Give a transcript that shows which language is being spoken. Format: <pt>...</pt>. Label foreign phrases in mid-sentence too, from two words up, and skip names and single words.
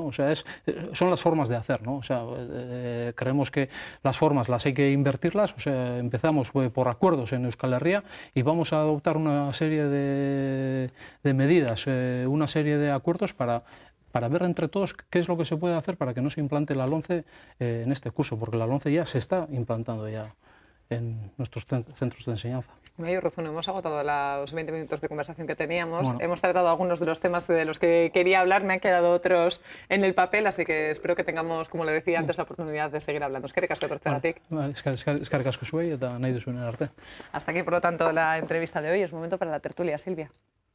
<es>O sea, son las formas de hacer, ¿no? O sea, creemos que las formas las hay que invertirlas, o sea, empezamos por acuerdos en Euskal Herria y vamos a adoptar una serie de medidas, una serie de acuerdos para ver entre todos qué es lo que se puede hacer para que no se implante la LOMCE en este curso, porque la LOMCE ya se está implantando ya en nuestros centros de enseñanza. Mayor razón, hemos agotado los 20 minutos de conversación que teníamos. Bueno. Hemos tratado algunos de los temas de los que quería hablar, me han quedado otros en el papel, así que espero que tengamos, como le decía antes, la oportunidad de seguir hablando.</es> <eu>Eskerrik asko etortzeagatik. Eskerrik asko zuei eta nahi duzuen arte.</eu> <es>Hasta aquí, por lo tanto, la entrevista de hoy. Es momento para la tertulia, Silvia.</es>